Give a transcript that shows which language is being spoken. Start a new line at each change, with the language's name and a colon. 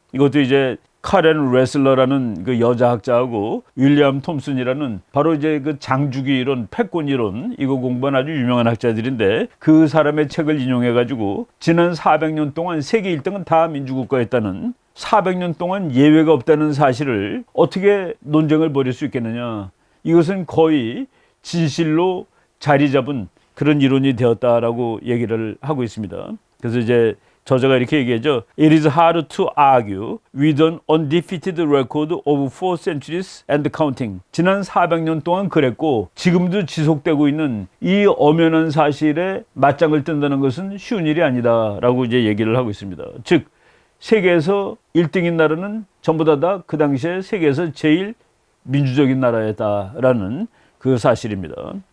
Korean: 이것도 이제 카렌 레슬러라는 그 여자 학자하고 윌리엄 톰슨이라는 바로 이제 그 장주기 이론, 패권 이론 이거 공부한 아주 유명한 학자들인데 그 사람의 책을 인용해 가지고 지난 400년 동안 세계 1등은 다 민주국가였다는 400년 동안 예외가 없다는 사실을 어떻게 논쟁을 벌일 수 있겠느냐. 이것은 거의 진실로 자리 잡은 그런 이론이 되었다라고 얘기를 하고 있습니다. 그래서 이제 저자가 이렇게 얘기하죠.
English: It is hard to argue with an undefeated record of 4 centuries and counting.
Korean: 지난 400년 동안 그랬고 지금도 지속되고 있는 이 엄연한 사실에 맞짱을 뜬다는 것은 쉬운 일이 아니다라고 이제 얘기를 하고 있습니다. 즉 세계에서 1등인 나라는 전부 다 그 당시에 세계에서 제일 민주적인 나라였다라는 그 사실입니다.